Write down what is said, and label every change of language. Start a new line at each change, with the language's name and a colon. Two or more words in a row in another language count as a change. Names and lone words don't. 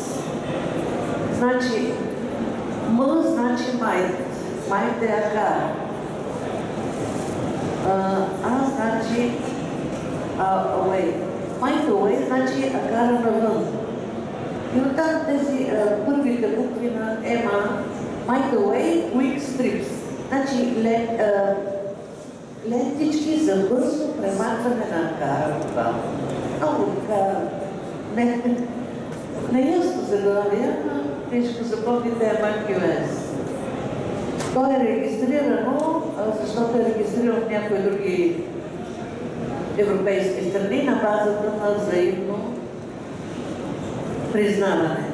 Bulgarian: Значи, М значи майт. Майт е акар. А значи away.
English: Mite away
Bulgarian: значи акара навън. И оттам тези първите букви на ЕМА,
English: Might away, quick strips.
Bulgarian: Значи лентички за бързо премахване на акара. Много така неясно заглавие, но тежко запомните MRQS. То е регистрирано, защото е регистрирано в някои други европейски страни на базата на взаимно признаване.